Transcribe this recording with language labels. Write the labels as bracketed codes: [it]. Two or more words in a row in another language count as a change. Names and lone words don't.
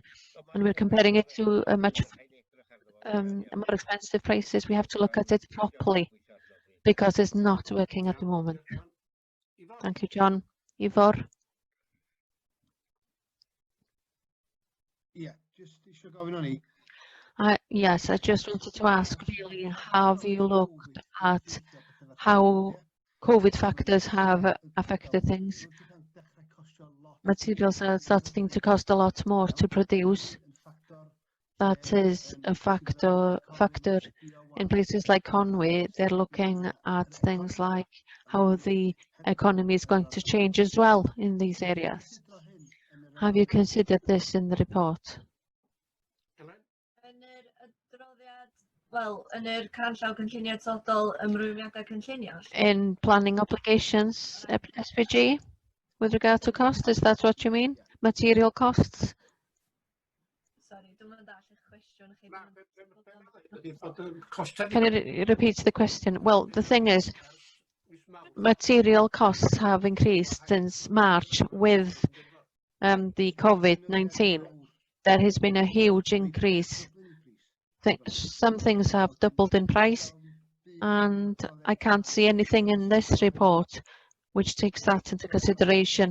[en] And we're comparing it to a much more expensive prices. We have to look at it properly because it's not working at the moment. Thank you, John. Ivor? [cy] Yeah, just isio gofyn o'n i. [en] Yes, I just wanted to ask, really, have you looked at how COVID factors have affected things? Materials are starting to cost a lot more to produce. That is a factor in places like Conway. They're looking at things like how the economy is going to change as well in these areas. Have you considered this in the report? [cy] Wel, yn yr canllaw cynllunio atodol ymrwymiadau cynllunio. [en] In planning obligations, SPG, with regard to cost, is that what you mean? Material costs? Sorry, [cy] dwi'n yn dall eich cwestiwn chi. [en] Can you repeat the question? Well, the thing is, material costs have increased since March with the COVID-19. There has been a huge increase. Some things have doubled in price, and I can't see anything in this report which takes that into consideration.